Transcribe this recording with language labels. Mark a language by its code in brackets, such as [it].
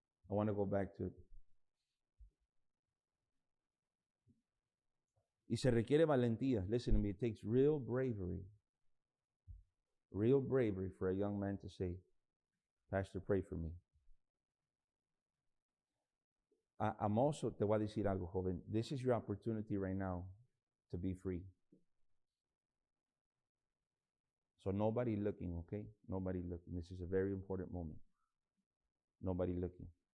[en] I want to go back to it. [es] Y se requiere valentía. [en] Listen to me. It takes real bravery for a young man to say, Pastor, pray for me. I'm also, [es] te voy a decir algo, joven. [en] This is your opportunity right now to be free. So nobody looking, okay? Nobody looking. This is a very important moment. Nobody looking.